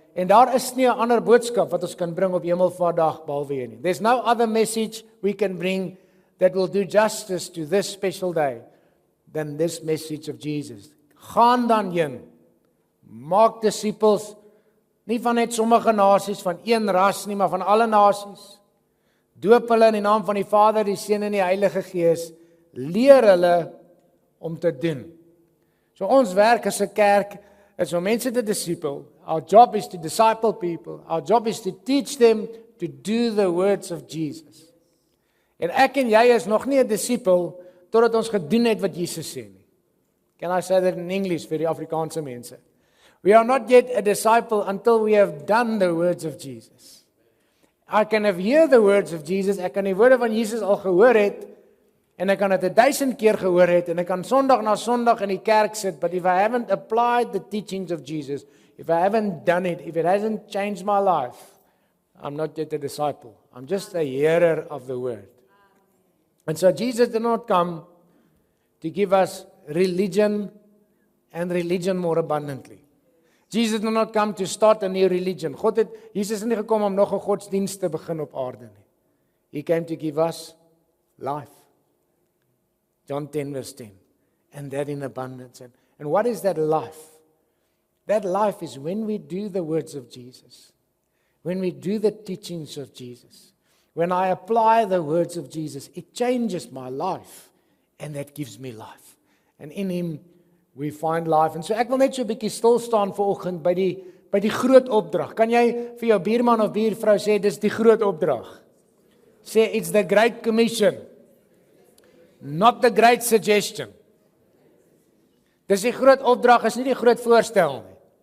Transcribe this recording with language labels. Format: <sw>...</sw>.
<af>En daar is nie 'n ander boodskap wat ons kan bring op Hemelvaartdag behalwe hierdie.</af> <en>There's no other message we can bring that will do justice to this special day than this message of Jesus.</en> <af>Gaan dan heen, maak disippels, nie van net sommige nasies, van een ras nie, maar van alle nasies. Doop hulle in die naam van die Vader, die Seun en die Heilige Gees. Leer hulle om te doen. So ons werk as 'n kerk is om mense te disipel.</af> <en>Our job is to disciple people. Our job is to teach them to do the words of Jesus.</en> <af>En ek en jy is nog nie 'n disipel totdat ons gedoen het wat Jesus sê nie.</af> <en>Can I say that in English</en> <af>vir die Afrikaanse mense?</af> <en>We are not yet a disciple until we have done the words of Jesus. I can have heard the words of Jesus,</en> <af>ek kan die woorde van Jesus al gehoor het, en ek kan dit 1000 keer gehoor het, en ek kan Sondag na Sondag in die kerk sit,</af> <en>but if I haven't applied the teachings of Jesus, if I haven't done it, if it hasn't changed my life, I'm not yet a disciple. I'm just a hearer of the word. And so Jesus did not come to give us religion and religion more abundantly. Jesus did not come to start a new religion.</en> <af>Jesus het nie gekom om nog 'n godsdienst te begin op aarde nie.</af> <en>He came to give us life. John 10 verse 10. And that in abundance. And what is that life? That life is when we do the words of Jesus. When we do the teachings of Jesus. When I apply the words of Jesus, it changes my life. And that gives me life. And in Him we find life. And so</en> <af>ek wil net so 'n bietjie stil staan vanoggend by die groot opdrag. Kan jy vir jou buurman of buurvrou sê dis die groot opdrag?</af> <en>Sê it's the great commission. Not the great suggestion.</en> <af>Dis die groot opdrag, is nie die groot voorstel nie.</af>